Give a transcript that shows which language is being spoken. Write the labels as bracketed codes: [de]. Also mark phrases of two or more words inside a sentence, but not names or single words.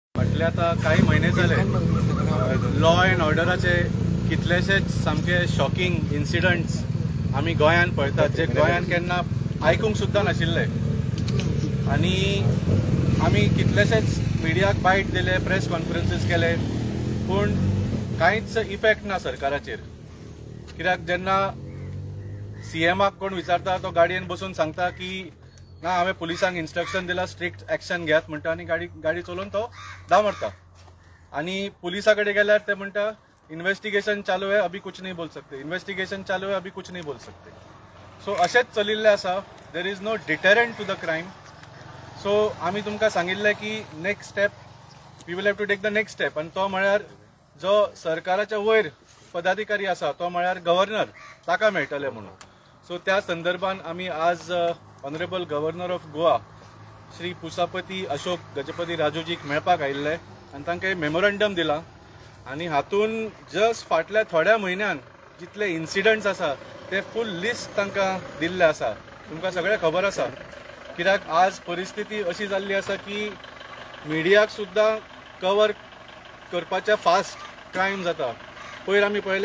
[kok] फाटले आता काही महिने झाले [en] law and orderache [kok] कितलेशेच सामके [en] shocking incidents [kok] आमी गोंयान पळयतात जे गोंयान केन्ना आयकूंक सुद्दां नाशिल्ले आनी आमी कितलेशेच मिडियाक बायट दिले [en] press conferences [kok] केले पूण कांयच इफेक्ट ना सरकाराचेर कित्याक जेन्ना सीएमाक कोण विचारता तो गाडयेन बसून सांगता की ना हांवें पुलिसांक इन्स्ट्रक्शन दिला [en] strict action [kok] घेयात म्हणटा आनी गाडी चलोवन तो धांव मारता आनी पुलिसा कडेन गेल्यार ते म्हणटा [hi] इन्वेस्टिगेशन चालू है अभी कुछ नहीं बोल सकते इन्वेस्टिगेशन चालू है अभी कुछ नहीं बोल सकते [kok] सो अशेंच चलिल्लें आसा [en] there is no deterrent to the crime [kok] सो आमी तुमकां सांगिल्लें की [en] next step we will have to take the next step [kok] आनी तो म्हळ्यार जो सरकाराच्या वयर पदाधिकारी आसा तो म्हळ्यार गव्हर्नर ताका मेळटले म्हणून सो त्या संदर्भान आमी आज [en] honourable governor of Goa [kok] श्री पुसापती अशोक गजपती राजूजीक मेळपाक आयिल्ले आनी तांकां मेमोरंडम दिला आनी हातून जस्ट फाटल्या थोड्या म्हयन्यान जितले इन्सिडंट्स आसा ते [en] full list [kok] तांकां दिल्ले आसा तुमकां सगळें खबर आसा कित्याक आज परिस्थिती अशी जाल्ली आसा की मिडियाक सुद्दां कवर करपाचें [en] fast crime [kok] जाता पयर आमी पळयलें